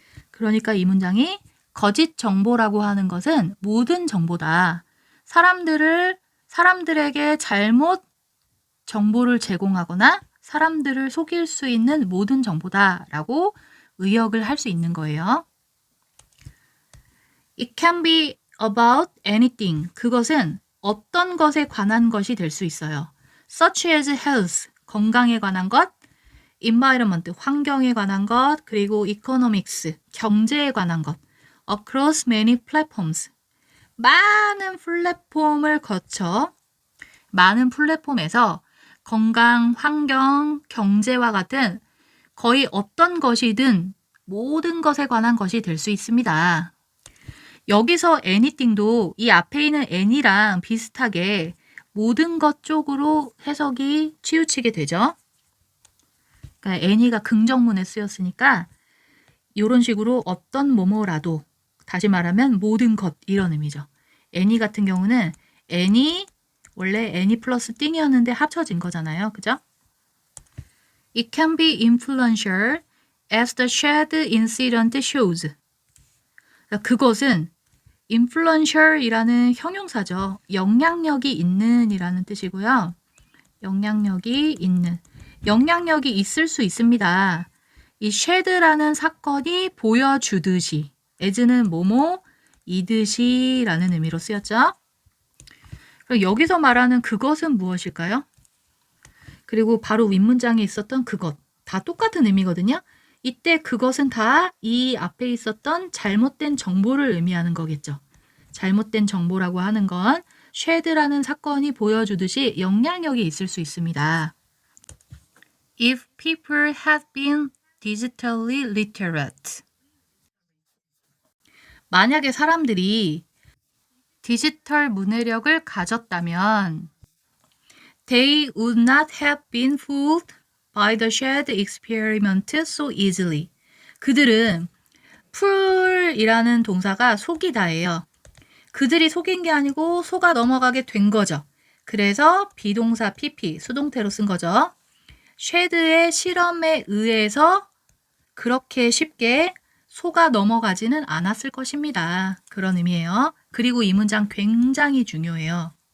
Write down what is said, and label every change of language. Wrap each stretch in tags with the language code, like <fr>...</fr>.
<ko>그러니까 이 문장이 거짓 정보라고 하는 것은 모든 정보다. 사람들에게 잘못 정보를 제공하거나 사람들을 속일 수 있는 모든 정보다라고 의역을 할 수 있는 거예요.</ko> <en>It can be about anything.</en> <ko>그것은 어떤 것에 관한 것이 될 수 있어요.</ko> <en>Such as health,</en> <ko>건강에 관한 것, environment, 환경에 관한 것, 그리고 economics, 경제에 관한 것.</ko> <en>Across many platforms.</en> <ko>많은 플랫폼을 거쳐 많은 플랫폼에서 건강, 환경, 경제와 같은 거의 어떤 것이든 모든 것에 관한 것이 될 수 있습니다. 여기서 anything도 이 앞에 있는 any랑 비슷하게 모든 것 쪽으로 해석이 치우치게 되죠. 그러니까 any가 긍정문에 쓰였으니까 이런 식으로 어떤 뭐뭐라도 다시 말하면 모든 것 이런 의미죠. any 같은 경우는 any 원래 any 플러스 띵이었는데 합쳐진 거잖아요. 그죠?</ko> <en>It can be influential as the shared incident shows.</en> <ko>그것은 influential이라는 형용사죠. 영향력이 있는 이라는 뜻이고요. 영향력이 있는. 영향력이 있을 수 있습니다. 이 shad라는 사건이 보여주듯이 as는 뭐뭐 이듯이 라는 의미로 쓰였죠. 그럼 여기서 말하는 그것은 무엇일까요? 그리고 바로 윗문장에 있었던 그것. 다 똑같은 의미거든요. 이때 그것은 다 이 앞에 있었던 잘못된 정보를 의미하는 거겠죠. 잘못된 정보라고 하는 건 쉐드라는 사건이 보여주듯이 영향력이 있을 수 있습니다.</ko> <en>If people had been digitally literate.</en> <ko>만약에 사람들이 디지털 문해력을 가졌다면</ko> <en>they would not have been fooled by the shared experiment so easily.</en> <ko>그들은 fool이라는 동사가 속이다예요. 그들이 속인 게 아니고 속아 넘어가게 된 거죠. 그래서 비동사 pp, 수동태로 쓴 거죠. 쉐드의 실험에 의해서 그렇게 쉽게 속아 넘어가지는 않았을 것입니다. 그런 의미예요. 그리고 이 문장 굉장히 중요해요.</ko>